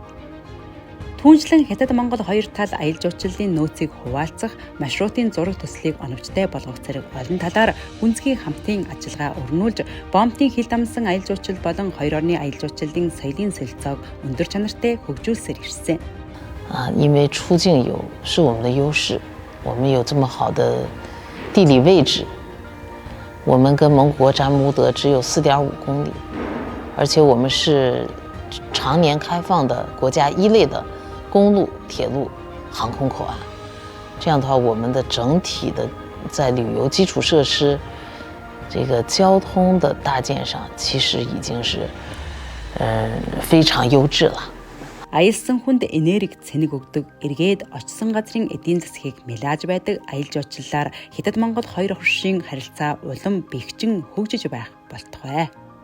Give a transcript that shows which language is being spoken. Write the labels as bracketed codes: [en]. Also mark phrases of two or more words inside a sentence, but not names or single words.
[mn] Түүнчлэн Хятад Монгол хоёр тал аялал жуулчлалын нөөцийг хуваалцах, маршрутын зураг төслийг оновчтой болгох зэрэг олон талаар гүнзгий хамтын ажиллагаа өрнүүлж, Бомтын хил дамжсан аялал жуулчлал болон хоёр орны аялал жуулчлалын соёлын солилцоог өндөр чанартай хөгжүүлсээр ирсэн. [zh] 因为出境游是我们的优势，我们有这么好的地理位置，我们跟蒙古国扎木乌德只有4.5公里，而且我们是常年开放的国家一类的公路、铁路、航空口岸。这样的话，我们的整体的在旅游基础设施、这个交通的搭建上，其实已经是非常优质了。 [mn] Аялсан хүнд энерги цэник өгдөг, эргээд очсон газрын эдийн засгийг мэлааж байдаг аялал жуулчлалаар Хятад Монгол хоёр хөршийн харилцаа улам бэхжин хөгжиж байх болтугай.